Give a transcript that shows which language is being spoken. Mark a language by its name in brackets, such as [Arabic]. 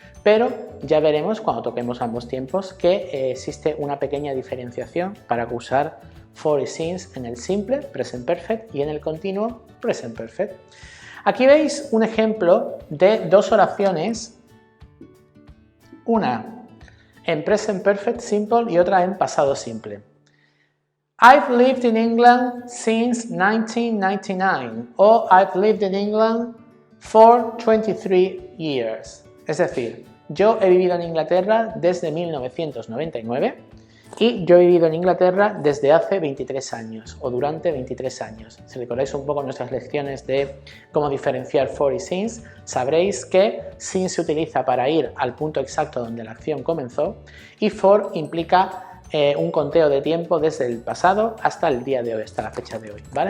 [Spanish] pero ya veremos cuando toquemos ambos tiempos que existe una pequeña diferenciación para usar for y since en el simple, present perfect, y en el continuo, present perfect. Aquí veis un ejemplo de dos oraciones, una en present perfect simple y otra en pasado simple. [English] I've lived in England since 1999 o I've lived in England for 23 years. [Spanish] Es decir, yo he vivido en Inglaterra desde 1999 y yo he vivido en Inglaterra desde hace 23 años o durante 23 años. Si recordáis un poco nuestras lecciones de cómo diferenciar for y since, sabréis que since se utiliza para ir al punto exacto donde la acción comenzó y for implica un conteo de tiempo desde el pasado hasta el día de hoy, hasta la fecha de hoy, ¿vale?